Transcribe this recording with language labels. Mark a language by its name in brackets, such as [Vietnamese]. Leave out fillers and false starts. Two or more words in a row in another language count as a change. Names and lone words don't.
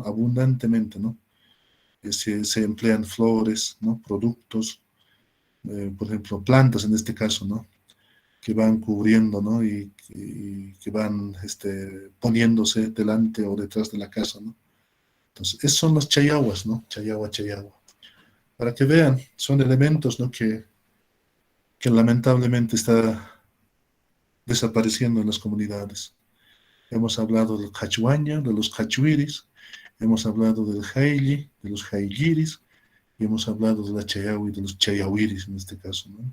[Spanish] Abundantemente, ¿no? Se emplean flores, ¿no? Productos, por ejemplo, plantas en este caso, ¿no? Que van cubriendo, ¿no? Y que van poniéndose delante o detrás de la casa, ¿no? Entonces, esos son los chayahuas, ¿no? Chayahua, chayahua. Para que vean, son elementos, ¿no? Que lamentablemente está desapareciendo en las comunidades. Hemos hablado del cachuaña, de los cachuiris, hemos hablado del haili, de los hailiris, y hemos hablado de la chayahui, de los chayahuiris en este caso, ¿no?